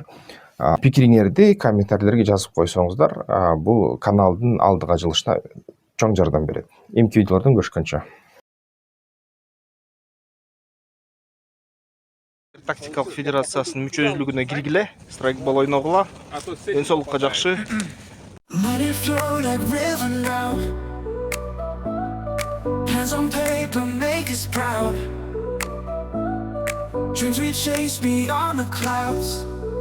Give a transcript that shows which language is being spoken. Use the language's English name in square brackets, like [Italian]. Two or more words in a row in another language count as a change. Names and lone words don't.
[Kyrgyz] Пикириңерди комментарийлерге жазып койсоңуздар, бул каналдын алдыга жылышына чоң жардам берет. Эмки видеолордон көрүшкөнчө. Тактикалык федерациясынын мүчөсүлүгүнө киргиле, страйкбол ойногула. Ден соолукка жакшы. [English] Money flow like river now. Hands on paper make us proud. Dreams we chase beyond the clouds.